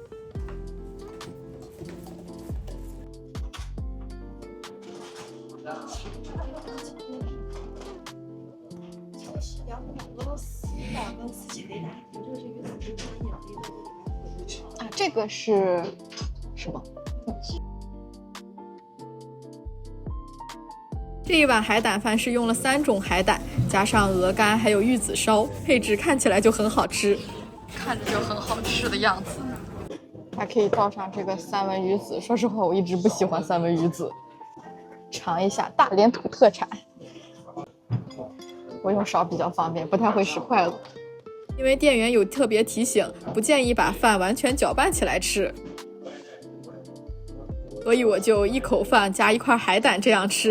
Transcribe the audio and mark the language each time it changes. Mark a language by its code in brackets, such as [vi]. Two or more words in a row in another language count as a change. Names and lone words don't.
[zh] 啊，這個是什麼？這一碗海膽飯是用了3種海膽，加上鵝肝還有玉子燒，配置看起來就很好吃，看着就很好吃的樣子。還可以倒上這個三文魚子，說實話我一直不喜歡三文魚子。嘗一下大連土特產，我用勺比較方便，不太會使筷子。因為店員有特別提醒，不建議把飯完全攪拌起來吃，所以我就一口飯加一塊海膽這樣吃。